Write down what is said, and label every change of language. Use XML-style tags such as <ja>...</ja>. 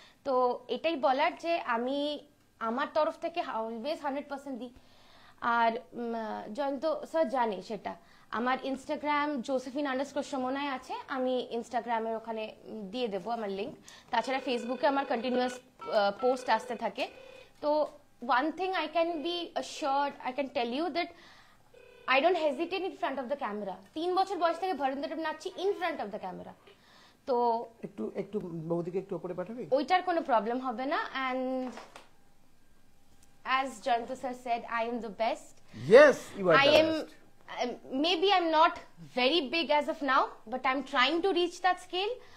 <bn>তো এটাই বলার যে আমি আমার তরফ থেকে অলওয়েজ 100% দিই। আর জয়ন্ত স্যার জানে সেটা। আমার ইনস্টাগ্রাম josephine_somonai আছে, আমি ইনস্টাগ্রামের ওখানে দিয়ে দেবো আমার লিঙ্ক। তাছাড়া ফেসবুকে আমার কন্টিনিউয়াস পোস্ট আসতে থাকে।</bn> <en>তো one thing I can be assured, I can tell you that I don't hesitate in front of the camera.</en> <bn>3 বছর বয়স থেকে Bharatanatyam নাচছি</bn> <en>in front of the camera।</en> <bn>তো একটু একটু বৌদিকে একটু উপরে পাঠাবি? ওইটার কোনো প্রবলেম হবে না।</bn> <en>and as Jayanta sir said, I am the best. Yes, you are I the am best. maybe I'm not very big as of now, but I'm trying to reach that scale.</en>